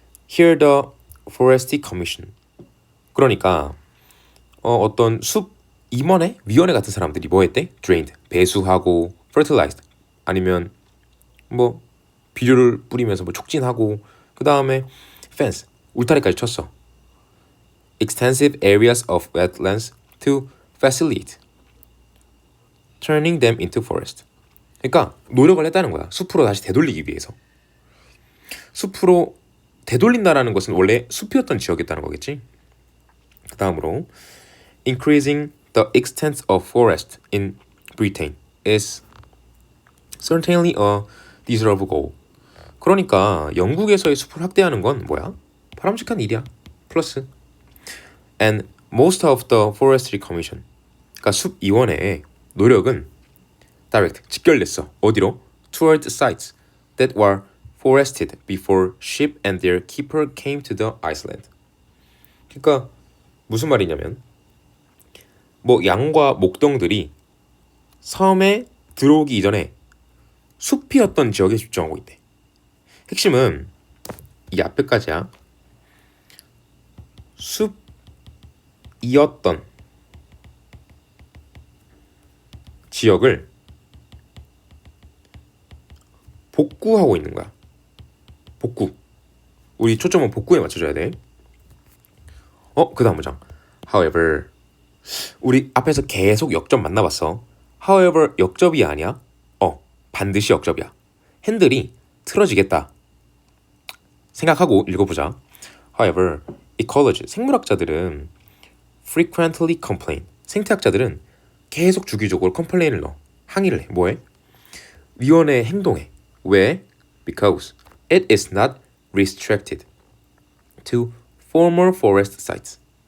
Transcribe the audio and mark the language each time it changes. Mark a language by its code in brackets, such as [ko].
[en] Here the Forestry Commission. [ko] 그러니까 어떤 숲 위원회 같은 사람들이 뭐 했대? Drained, 배수하고 fertilized, 아니면 뭐 비료를 뿌리면서 뭐 촉진하고, 그 다음에 fence, 울타리까지 쳤어. [en] Extensive areas of wetlands to facilitate turning them into forest. [ko] 그러니까 노력을 했다는 거야. 숲으로 다시 되돌리기 위해서. 숲으로 되돌린다라는 것은 원래 숲이었던 지역이었다는 거겠지. 그 다음으로 [en] increasing the extent of forest in Britain is certainly a desirable goal. [ko] 그러니까 영국에서의 숲을 확대하는 건 뭐야? 바람직한 일이야. [en] 플러스 and most of the forestry commission, [ko] 그러니까 숲위원회의 노력은 [en] direct, [ko] 직결됐어. 어디로? [en] toward sites that were forested before sheep and their keeper came to the island. [ko] 그러니까 무슨 말이냐면 뭐 양과 목동들이 섬에 들어오기 이전에 숲이었던 지역에 집중하고 있대. 핵심은 이 앞에까지야. 숲이었던 지역을 복구하고 있는 거야. 복구. 우리 초점은 복구에 맞춰줘야 돼. 그 다음 문장. However, 우리 앞에서 계속 역접 만나봤어. However, 역접이 아니야. 반드시 역접이야. 핸들이 틀어지겠다 생각하고 읽어보자. However, ecologists, 생물학자들은 [en] frequently complain, [ko] 생태학자들은 계속 주기적으로 컴플레인을 넣어. 항의를 해. 뭐해? 위원회의 행동에. 왜? [en] Because it is not restricted to former forest sites.